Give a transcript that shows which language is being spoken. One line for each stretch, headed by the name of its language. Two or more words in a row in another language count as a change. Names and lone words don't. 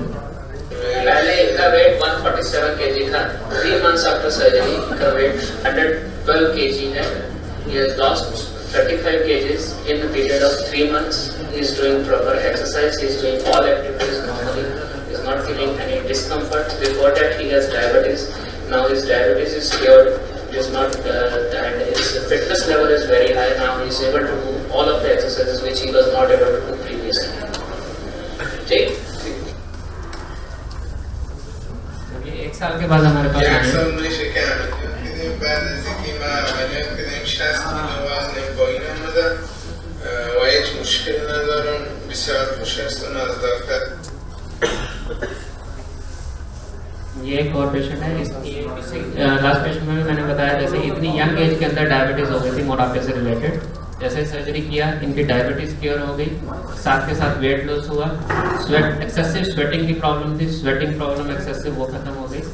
Hindi: पहले इनका वेट 147 kg था।
English: 3 months after surgery इनका वेट 112 kg है। He has lost 35 kgs in a period of 3 months. He is doing proper exercise, he is doing all activities normally, he is not feeling any discomfort. Before that he has diabetes, now his diabetes is cured, it is not and his fitness level is very high. Now he is able to do all of the exercises which he was not able to do previously.
Hindi: ठीक? एक साल के बाद हमारे पास
Persian: یک سال میشه که دیدیم بعد از اینکه ما عملیات کردیم 60 کیلو وزن پایین آمدم و هیچ مشکلی ندارم. بسیار خوش هستم از دکتر.
Hindi: ये एक और पेशेंट है, इसकी
English: last patient
Hindi: में भी मैंने बताया जैसे इतनी
English: young age
Hindi: के अंदर डायबिटीज हो गई थी मोटापे से रिलेटेड. जैसे सर्जरी किया इनकी
English: diabetes cure
Hindi: हो गई, साथ के साथ
English: weight loss
Hindi: हुआ,
English: sweat excessive sweating
Hindi: की प्रॉब्लम थी,
English: sweating problem excessive
Hindi: वो खत्म हो गई.